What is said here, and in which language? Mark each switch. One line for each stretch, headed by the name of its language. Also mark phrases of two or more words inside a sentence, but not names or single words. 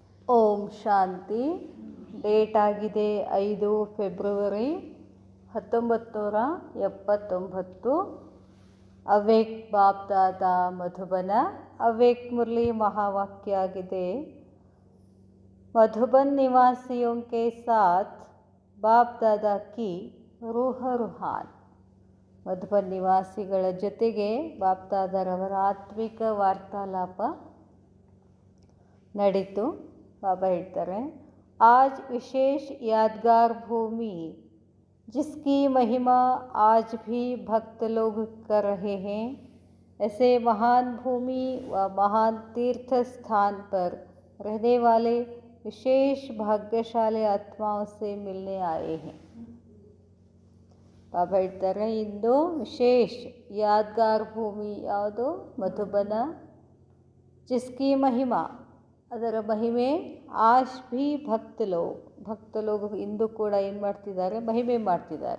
Hindi: ओम शांति.
Kannada: ಡೇಟ್ ಆಗಿದೆ 5 ಫೆಬ್ರವರಿ 1979.
Hindi: अवेक बाप दादा मधुबन. अवेक मुरली महावाक्य आಗಿದೆ, मधुबन निवासियों के साथ बाप दादा की रूह रूहान.
Kannada: ಮಧುಬನ್ ನಿವಾಸಿಗಳ ಜೊತೆಗೆ ಬಾಪ್ ದಾದಾರವರ ಆತ್ಮಿಕ ವಾರ್ತಾಲಾಪ ನಡೀತು. ಬಾಬಾ ಹೇಳ್ತಾರೆ,
Hindi: आज विशेष यादगार भूमि जिसकी महिमा आज भी भक्त लोग कर रहे हैं, ऐसे महान भूमि व महान तीर्थ स्थान पर रहने वाले विशेष भाग्यशाली आत्माओं से मिलने आए हैं.
Kannada: ಬಾಬಾ ಹೇಳ್ತಾರೆ, ಇಂದು ವಿಶೇಷ ಯಾದ್ಗಾರ್ ಭೂಮಿ ಯಾವುದು? ಮಧುಬನ.
Hindi: जिसकी महिमा,
Kannada: ಅದರ ಮಹಿಮೆ
Hindi: आश भी भक्तलोग
Kannada: ಇಂದು ಕೂಡ ಏನು ಮಾಡ್ತಿದ್ದಾರೆ? ಮಹಿಮೆ ಮಾಡ್ತಿದ್ದಾರೆ.